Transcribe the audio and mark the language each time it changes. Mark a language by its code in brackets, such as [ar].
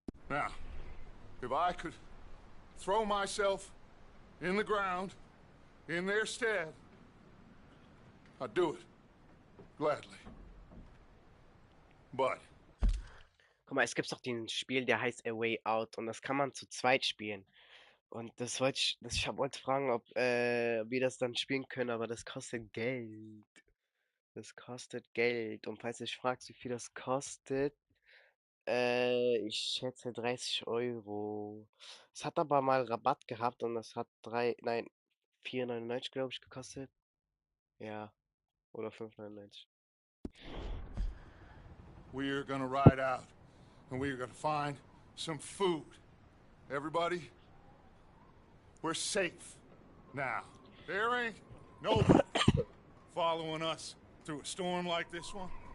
[en] Now, if I could throw myself in the ground in their stead, I'd do it. Gladly. But [de] Guck mal, es gibt doch den Spiel, der heißt A Way Out und das kann man zu zweit spielen. Und das wollte ich wollte fragen, ob wir das dann spielen können, aber das kostet Geld. Das kostet Geld. Und falls du dich fragst, wie viel das kostet, ich schätze 30 Euro. Es hat aber mal Rabatt gehabt und das hat 4,99 glaube ich gekostet. Ja, oder 5,99. [en] we're gonna ride out, and we're gonna find some food. Everybody, we're safe now. There ain't nobody following us through a storm like this one.